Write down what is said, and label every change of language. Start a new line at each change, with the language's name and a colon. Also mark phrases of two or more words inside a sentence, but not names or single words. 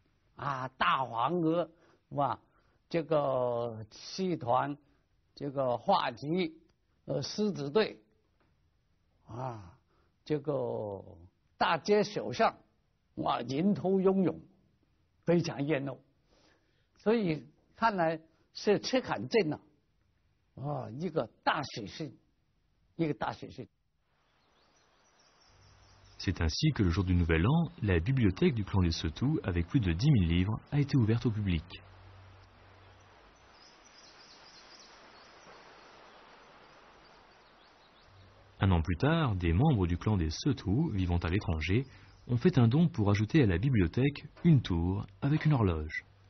Chinese: 啊，大黄鹅，哇，这个戏团，这个话剧，狮子队，啊，这个大街小巷，哇，人头涌涌，非常热闹。所以看来是赤坎镇呐，啊，一个大喜事，一个大喜事。
French: C'est ainsi que le jour du Nouvel An, la bibliothèque du clan des Setou, avec plus de 10 000 livres, a été ouverte au public. Un an plus tard, des membres du clan des Setou, vivant à l'étranger, ont fait un don pour ajouter à la bibliothèque une tour avec une horloge.